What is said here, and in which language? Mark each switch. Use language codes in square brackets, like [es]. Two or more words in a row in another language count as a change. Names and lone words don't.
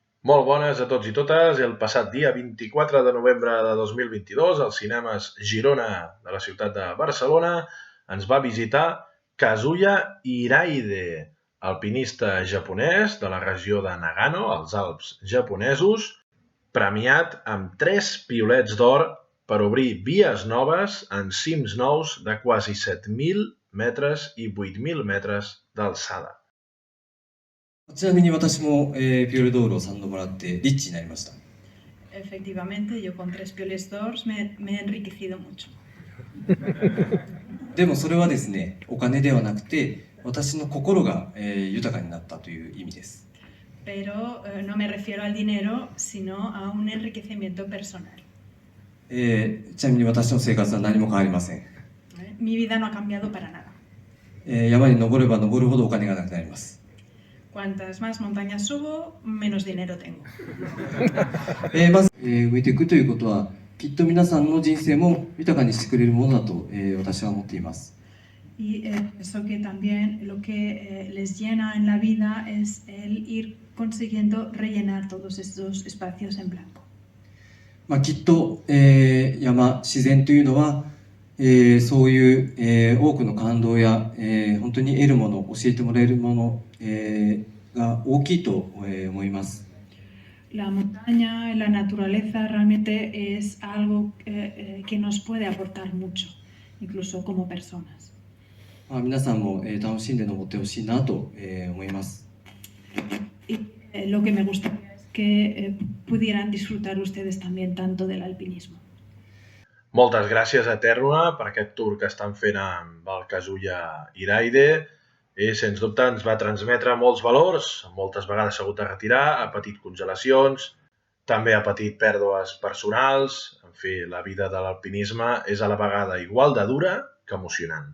[ca] Molt bones a tots i totes. El passat dia 24 de novembre de 2022, als cinemes Girona de la ciutat de Barcelona, ens va visitar Kazuya Iraide, alpinista japonès de la regió de Nagano, als Alps japonesos, premiat amb 3 piolets d'or per obrir vies noves en cims nous de quasi 7.000 metres i 8.000 metres d'alçada. [ja] ちなみに私も、ピオル道路を3度もらってリッチになりました。 [es] Efectivamente, yo con 3 pioles d'ors me he enriquecido mucho. [ja] でもそれはですね、お金ではなくて私の心が、豊かになったという意味です。 [es] Pero no me refiero al dinero, sino a un enriquecimiento personal. [ja] ちなみに私の生活は何も変わりません。 [es] Mi vida no ha cambiado para nada. [ja] 山に登れば登るほどお金がなくなります。 [es] Cuantas más montañas subo, menos dinero tengo. [ja] まず、植えていくということはきっと皆さんの人生も豊かにしてくれるものだと、私は思っています。 [es] Y eso que también lo que les llena en la vida es el ir consiguiendo rellenar todos estos espacios en blanco. [ja] きっと、山、自然というのは、そういう、多くの感動や、本当に得るもの、教えてもらえるもの、が大きいと、思います。 [es] La montaña, la naturaleza realmente es algo que nos puede aportar mucho, incluso como personas. [ja] 皆さんも、楽しんで登ってほしいなと、思います。 [es] Y lo que me gustaría es que pudieran disfrutar ustedes también tanto del alpinismo. [ca] Moltes gràcies a Tèrnua per aquest tour que estan fent amb el Kazuya Iraide. I, sens dubte, ens va transmetre molts valors. Moltes vegades s'ha hagut de retirar, ha patit congelacions, també ha patit pèrdues personals. En fi, la vida de l'alpinisme és a la vegada igual de dura que emocionant.